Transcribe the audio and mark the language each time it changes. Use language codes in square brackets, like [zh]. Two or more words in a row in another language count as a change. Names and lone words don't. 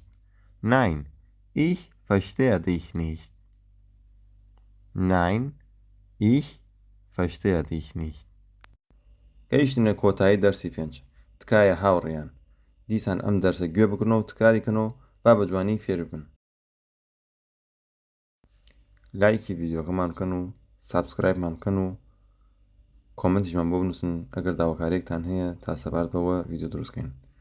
[de] Nein, ich verstehe dich nicht. Nein, ich verstehe dich nicht. [ckb] گەیشتنە کۆتایی دەرسی 5 تکایە هاوڕێیان دیسان ئەم دەرسە گوێ بکڕنەوە و تکاریکەنەوە با بە جوانی فێر بن. لایکی ڤیدیۆکەمان بکەن و سابسکرایبمان بکەن و کۆمنتیشمان بۆ بنووسن ئەگەر داواکارێکتان هەیە تا سەبارەتەوە ڤیدیۆ دروستکەین.